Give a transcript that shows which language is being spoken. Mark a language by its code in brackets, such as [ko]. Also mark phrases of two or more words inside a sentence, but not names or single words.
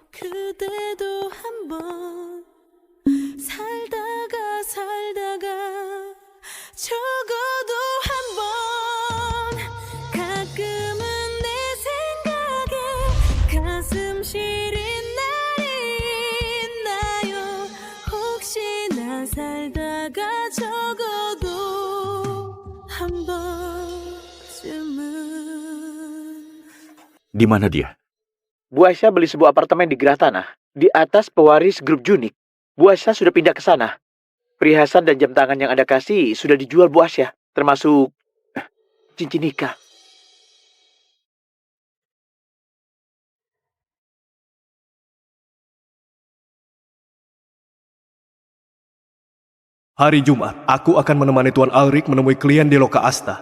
[ko] 그대도 한번 살다가 적어도 한번 가끔은 내 생각에 가슴 시린 날이 있나요. 혹시나 살다가 적어도 한 번쯤은. [id] Di mana dia? Bu Aisyah beli sebuah apartemen di Gerah Tanah, di atas pewaris grup Junik. Bu Aisyah sudah pindah ke sana. Perhiasan dan jam tangan yang Anda kasih sudah dijual Bu Aisyah, termasuk cincin nikah. Hari Jumat, aku akan menemani Tuan Alrik menemui klien di Loka Asta.